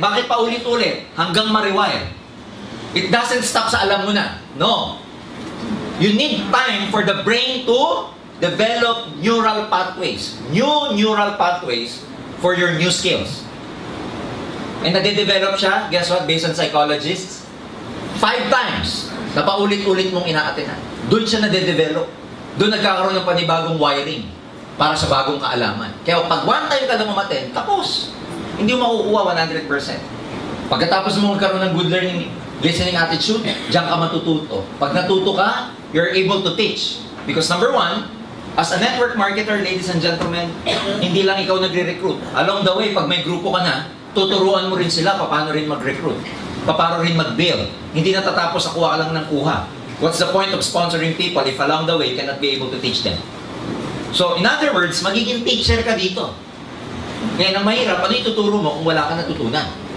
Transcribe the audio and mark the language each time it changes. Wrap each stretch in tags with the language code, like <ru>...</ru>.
<tl>Bakit paulit-ulit? Hanggang ma-rewire.</tl> <en>It doesn't stop</en> <tl>sa alam mo na. No.</tl> <en>You need time for the brain to develop neural pathways. New neural pathways for your new skills. And</en> <tl>nade-develop siya,</tl> <en>guess what, based on psychologists?</en> <tl>5 times na paulit-ulit mong ina-attenan. Doon siya nade-develop. Doon nagkakaroon ng panibagong wiring para sa bagong kaalaman. Kaya pag one time ka lang umaten, tapos. Hindi mo makukuha 100%. Pagkatapos mo magkaroon ng good learning, listening attitude, diyan ka matututo. Pag natuto ka,</tl> <en>you're able to teach. Because number 1, as a network marketer, ladies and gentlemen,</en> <tl>hindi lang ikaw nagre-recruit.</tl> <en>Along the way,</en> <tl>pag may grupo ka na, tuturuan mo rin sila paano rin mag-recruit. Paano rin mag-build. Hindi natatapos sa kuha ka lang ng kuha.</tl> <en>What's the point of sponsoring people if along the way you cannot be able to teach them? So, in other words,</en> <tl>magiging teacher ka dito. Ngayon, ang mahirap, ano ituturo mo kung wala ka natutunan?</tl>